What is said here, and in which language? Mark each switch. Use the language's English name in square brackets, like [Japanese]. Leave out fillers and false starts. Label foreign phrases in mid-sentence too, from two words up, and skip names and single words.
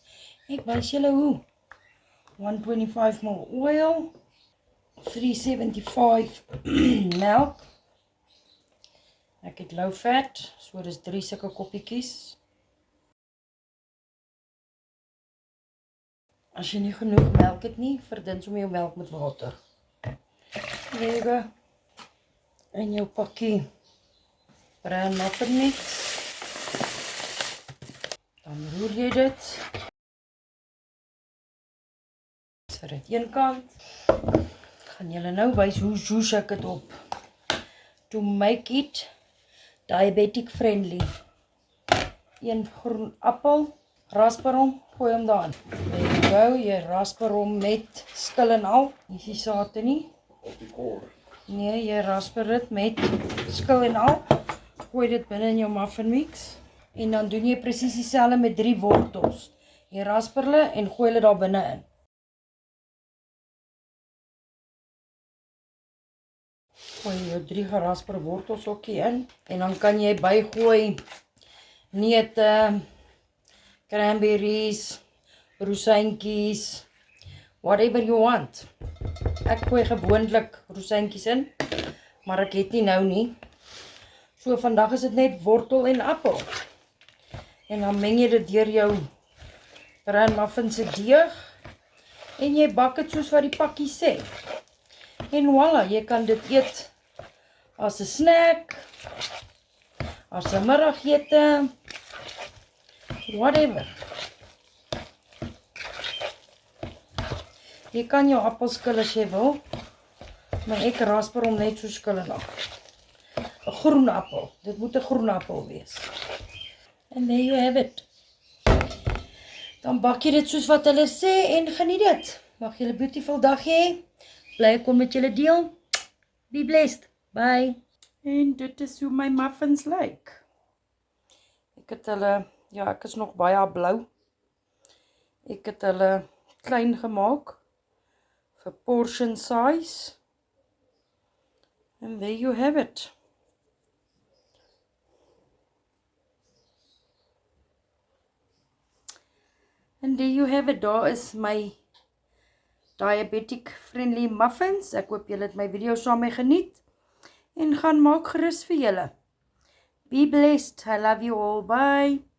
[Afrikaans] Ek wys julle hoe. 125 ml oil, 375 melk. Ek het low fat, so dis 3 sulke koppietjies. As jy nie genoeg melk het nie, verdun sommer jou melk met water. [English] There you go. [Afrikaans] En jou pakkie [English] bran muffin mix. [Afrikaans] Dan roer jy dit. Sit dit een kant. Gaan julle nou wys hoe zoes ek dit op. [English] To make it diabetic friendly. [Afrikaans] Een groen appel, rasper hom, gooi hom daarin. [English] There you go, [Afrikaans] jy rasper hom met skil en al. Nie die sate nie. Nee, jy rasper dit met skil en al. Gooi dit binne in jou [English] muffin mix. [Afrikaans] En dan doen jy presies dieselfde met 3 wortels. Jy rasper hulle en gooi hulle daar binne in. Gooi jou 3 gerasperde wortels ook hier in. En dan kan jy bygooi neute, [English] cranberries, rosijntjies, whatever you want. [Afrikaans] Ek gooi gewoonlik rosijntjies in, maar ek het nie nou nie. So vandag is dit net wortel en appel. En dan meng jy dit deur jou [English] bran muffin [Afrikaans] se deeg. En jy bak dit soos wat die pakkie sê. En voilà, jy kan dit eet as 'n snack, as 'n middagete, whatever. Jy kan jou appel skil as jy wil, maar ek rasper hom net so skil en al. 'n Groen appel, dit moet 'n groen appel wees. [English] And there you have it. [Afrikaans] Dan bak jy dit soos wat hulle sê en geniet dit. Mag julle 'n beautiful dag hê. Bly ek kon met julle deel. [English] Be blessed. Bye. [Afrikaans] En dit is hoe my muffins lyk. Ek het hulle, ja, ek is nog baie blou. Ek het hulle klein gemaak vir [English] portion size. And there you have it. And there you have it. [Afrikaans] Daar is my [English] diabetic friendly muffins. [Afrikaans] Ek hoop julle het my video saam mee geniet. En gaan maak gerus vir julle. [English] Be blessed. I love you all. Bye.